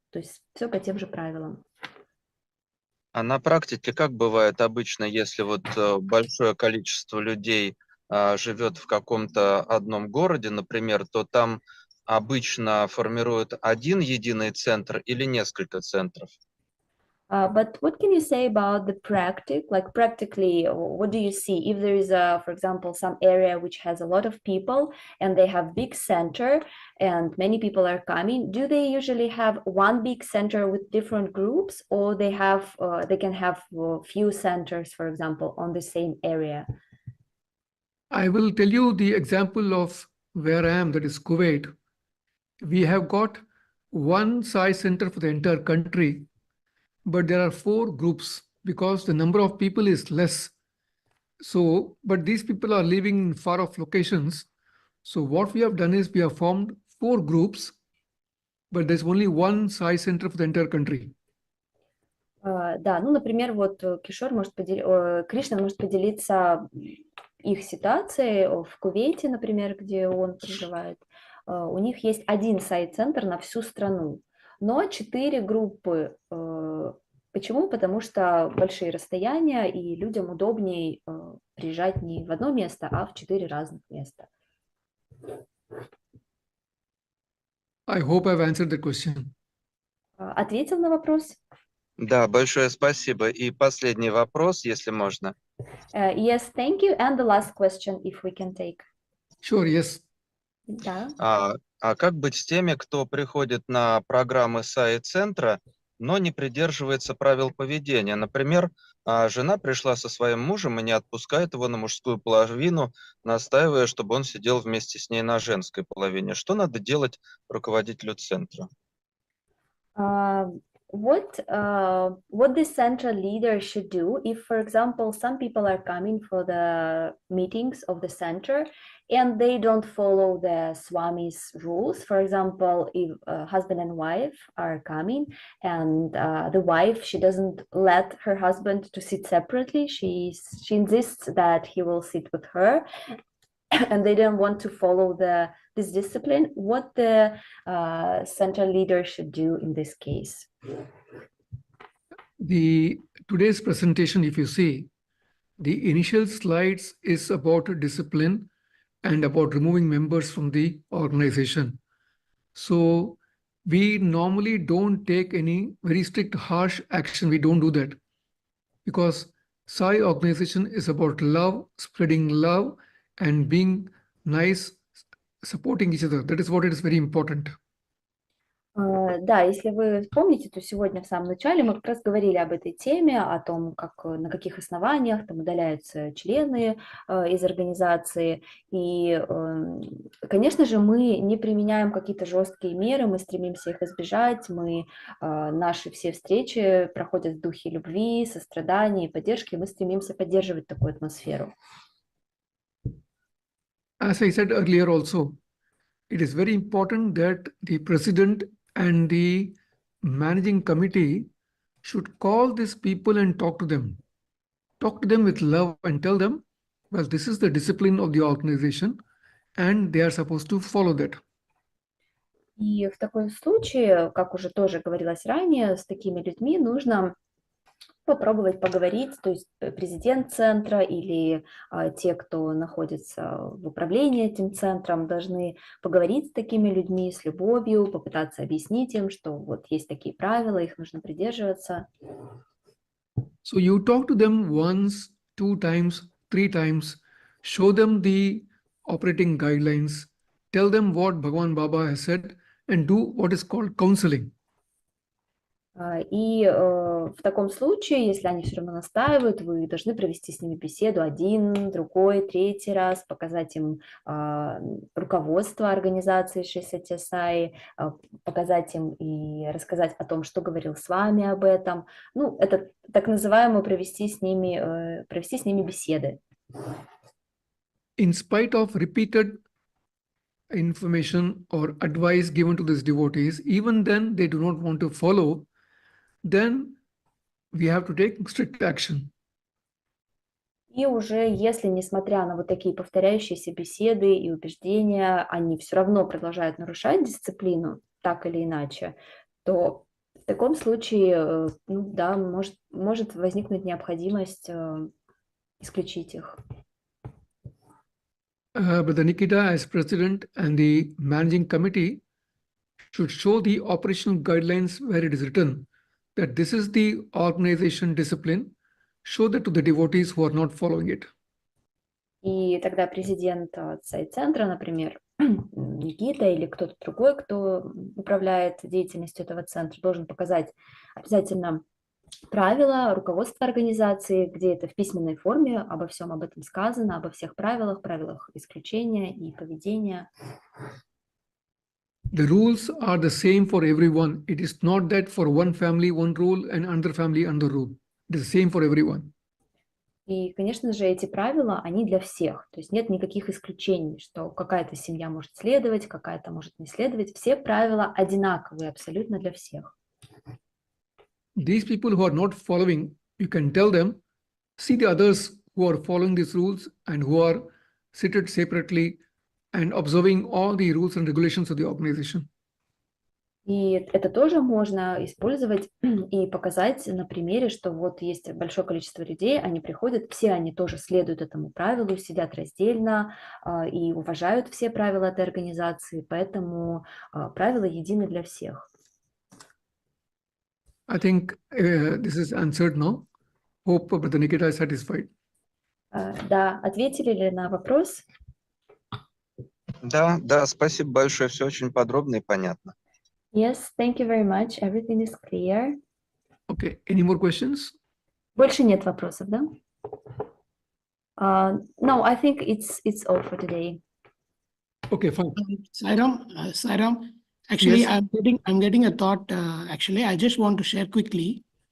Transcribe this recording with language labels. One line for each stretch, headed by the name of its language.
Russian: То есть все по тем же правилам. А на практике как бывает обычно, если вот большое количество людей живет в каком-то одном городе, например, то там обычно формируют один единый центр или несколько центров?
English: But what can you say about the practically, what do you see if there is for example, some area which has a lot of people and they have big center and many people are coming? Do they usually have one big center with different groups, or they can have few centers, for example, on the same area? I will tell you the example of where I am, that is Kuwait. We have got one Sai center for the entire country, but there are 4 groups because the number of people is less. So, but these people are living in far-off locations. So what we have done is we have formed 4 groups, but there's only one Sai center for the entire country.
Russian: Да, ну, например, вот Кришна может поделиться их ситуацией в Кувейте, например, где он проживает. У них есть один сайт-центр на всю страну, но 4 группы. Почему? Потому что большие расстояния, и людям удобнее приезжать не в одно место, а в 4 разных места.
English: I hope I've answered the question.
Russian: Ответил на вопрос? Да, большое спасибо. И последний вопрос, если можно.
English: Yes, thank you. And the last question, if we can take. Sure, yes.
Russian: Да. А как быть с теми, кто приходит на программы Саи-центра, но не придерживается правил поведения? Например, жена пришла со своим мужем и не отпускает его на мужскую половину, настаивая, чтобы он сидел вместе с ней на женской половине. Что надо делать руководителю центра?
English: What the central leader should do if, for example, some people are coming for the meetings of the center and they don't follow the Swami's rules. For example, if husband and wife are coming and the wife, she doesn't let her husband to sit separately. She insists that he will sit with her. And they don't want to follow this discipline, what the central leader should do in this case? Today's presentation, if you see, the initial slides is about discipline and about removing members from the organization. So we normally don't take any very strict, harsh action. We don't do that because Sai organization is about love, spreading love, and being nice, supporting each other. That is what it is very important.
Russian: Да, если вы помните, то сегодня в самом начале мы как раз говорили об этой теме, о том, на каких основаниях там удаляются члены из организации. И, конечно же, мы не применяем какие-то жесткие меры, мы стремимся их избежать. Наши все встречи проходят в духе любви, сострадания и поддержки, и мы стремимся поддерживать такую атмосферу.
English: As I said earlier also, it is very important that the president and the managing committee should call these people and talk to them. Talk to them with love and tell them, well, this is the discipline of the organization and they are supposed to follow that.
Russian: И в таком случае, как уже тоже говорилось ранее, с такими людьми нужно попробовать поговорить, то есть президент центра или те, кто находится в управлении этим центром, должны поговорить с такими людьми с любовью, попытаться объяснить им, что вот есть такие правила, их нужно придерживаться.
English: So you talk to them once, 2 times, 3 times, show them the operating guidelines, tell them what Bhagavan Baba has said, and do what is called counseling.
Russian: И в таком случае, если они все равно настаивают, вы должны провести с ними беседу 1, 2, 3 раз, показать им руководство организации Шри Сатья Саи, показать им и рассказать о том, что говорил с вами об этом. Ну, это так называемое провести с ними беседы.
English: In spite of repeated information or advice given to these devotees, even then they do not want to follow, then we have to take strict action.
Russian: И уже если, несмотря на вот такие повторяющиеся беседы и убеждения, они все равно продолжают нарушать дисциплину, так или иначе, то в таком случае, ну да, может возникнуть необходимость исключить их.
English: But the Nikita, as president and the managing committee, should show the operational guidelines where it is written that this is the organization discipline, show that to the devotees who are not following it.
Russian: И тогда президент сайт-центра, например, Никита или кто-то другой, кто управляет деятельностью этого центра, должен показать обязательно правила, руководство организации, где это в письменной форме, обо всем об этом сказано, обо всех правилах исключения и поведения.
English: The rules are the same for everyone. It is not that for one family, one rule, and another family, another rule. It is the same for everyone.
Russian: И, конечно же, эти правила, они для всех. То есть нет никаких исключений, что какая-то семья может следовать, какая-то может не следовать. Все правила одинаковые абсолютно для всех.
English: These people who are not following, you can tell them, see the others who are following these rules and who are seated separately and observing all the rules and regulations of the organization.
Russian: И это тоже можно использовать и показать на примере, что вот есть большое количество людей, они приходят, все они тоже следуют этому правилу, сидят раздельно и уважают все правила этой организации, поэтому правила едины для всех.
English: I think this is answered now. Hope Brother Nikita is satisfied.
Russian: Да, ответили ли на вопрос? Да, спасибо большое, все очень подробно и понятно.
English: Yes, thank you very much. Everything is clear. Okay, any more questions?
Russian: Больше нет вопросов, да?
English: No, I think it's all for today. Okay, fine. Sairam, actually, Yes. I'm getting a thought. Actually, I just want to share quickly.